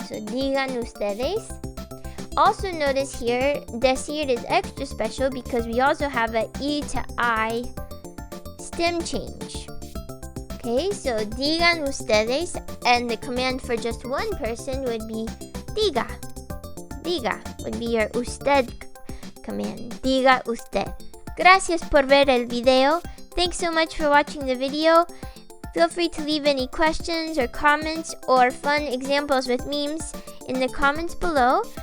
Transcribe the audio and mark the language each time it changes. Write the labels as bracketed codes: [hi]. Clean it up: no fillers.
[en] So [es] digan ustedes. [en] Also notice here, decir is extra special because we also have a E to I stem change. Okay, so [es] digan ustedes, [en] and the command for just one person would be diga. Diga would be your usted command. [es] Diga usted. Gracias por ver el video. [en] Thanks so much for watching the video. Feel free to leave any questions or comments or fun examples with memes in the comments below.